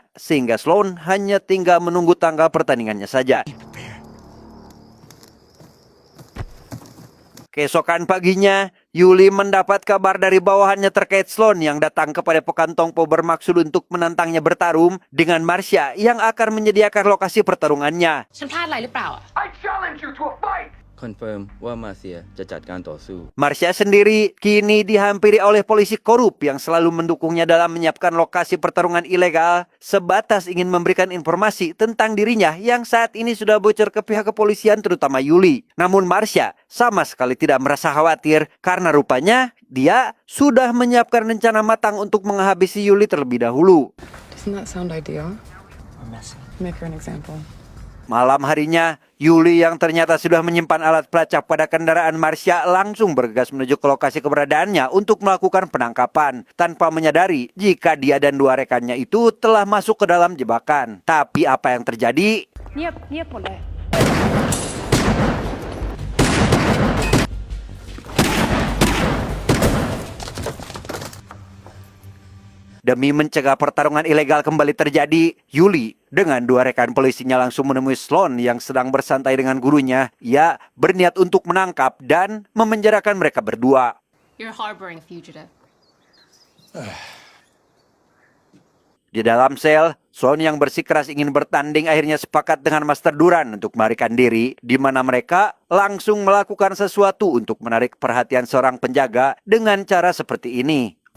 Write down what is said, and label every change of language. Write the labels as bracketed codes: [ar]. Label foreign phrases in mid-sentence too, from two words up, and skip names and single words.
[id] Sehingga Sloan hanya tinggal menunggu tanggal pertandingannya saja. Keesokan paginya, Yuli mendapat kabar dari bawahannya terkait Sloan yang datang kepada Padepokan Tongpo bermaksud untuk menantangnya bertarung dengan Marcia yang akan menyediakan lokasi pertarungannya. [th] ฉันพลาดอะไรหรือเปล่าอะ [en] I challenge you to a fight! [th] คอนเฟิร์มว่ามาเซียจะจัดการต่อสู้ [id] Marcia sendiri kini dihampiri oleh polisi korup yang selalu mendukungnya dalam menyiapkan lokasi pertarungan ilegal, sebatas ingin memberikan informasi tentang dirinya yang saat ini sudah bocor ke pihak kepolisian terutama Yuli. Namun Marcia sama sekali tidak merasa khawatir karena rupanya dia sudah menyiapkan rencana matang untuk menghabisi Yuli terlebih dahulu. [en] Doesn't that sound ideal? Make her an example. [id] Malam harinya, Yuli yang ternyata sudah menyimpan alat pelacak pada kendaraan Marcia langsung bergegas menuju ke lokasi keberadaannya untuk melakukan penangkapan, tanpa menyadari jika dia dan dua rekannya itu telah masuk ke dalam jebakan. Tapi apa yang terjadi? [th] เงียบหมดเลย [id] Demi mencegah pertarungan ilegal kembali terjadi, Yuli dengan dua rekan polisinya langsung menemui Sloan yang sedang bersantai dengan gurunya. Ia berniat untuk menangkap dan memenjarakan mereka berdua. [en] You're harboring a fugitive. [id] Di dalam sel, Sloan yang bersikeras ingin bertanding akhirnya sepakat dengan Master Duran untuk melarikan diri, di mana mereka langsung melakukan sesuatu untuk menarik perhatian seorang penjaga dengan cara seperti ini.